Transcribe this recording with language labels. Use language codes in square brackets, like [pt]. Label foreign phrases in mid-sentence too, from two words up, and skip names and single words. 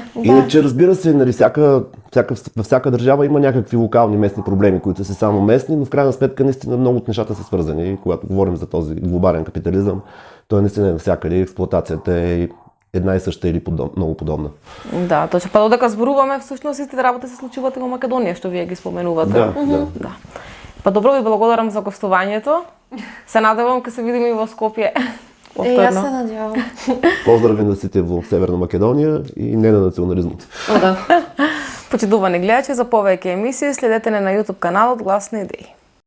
[bg] Иначе, разбира се, нали, във всяка държава има някакви локални местни проблеми, които са само местни, но в крайна сметка наистина много от нещата са свързани. И когато говорим за този глобален капитализъм, той наистина е навсякъде. Експлоатацията е една и съща или много подобна. Да, точно. [mk] Па додека зборуваме, всъщност истите работи се случуваат и во Македонија, што вие ги споменувате. Да. Па добро, ви благодарам за гостувањето. Се надевам ке се видиме и во Скопје. [bg] Аз се надявам. [mk] Поздрави на сите во Северна Македонија и не на национализмот. Почитувани гледачи, за повеќе емисии следете на YouTube каналот Глас на идеи.